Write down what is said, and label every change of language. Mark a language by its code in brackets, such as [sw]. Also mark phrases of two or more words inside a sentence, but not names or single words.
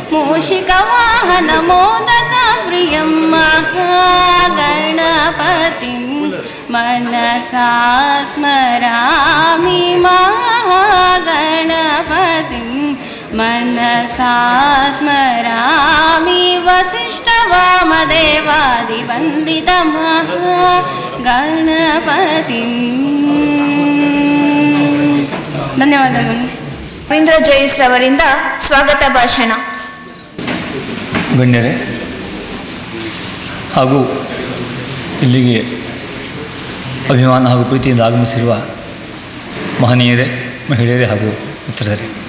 [sa] मूषिकवाहनमोदकप्रियं महागणपतिं मनसा स्मरामि महागणपतिं मनसा स्मरामि वसिष्ठवामदेवादिवन्दितमहागणपतिं. [kn] ಧನ್ಯವಾದಗಳು. ರವೀಂದ್ರ ಜೋಯಿಸ್ ರವರಿಂದ ಸ್ವಾಗತ ಭಾಷಣ. ಗಣ್ಯರೇ ಹಾಗೂ ಇಲ್ಲಿಗೆ ಅಭಿಮಾನ ಹಾಗೂ ಪ್ರೀತಿಯಿಂದ ಆಗಮಿಸಿರುವ ಮಹನೀಯರೇ, ಮಹಿಳೆಯರೇ ಹಾಗೂ ಮಿತ್ರರೇ,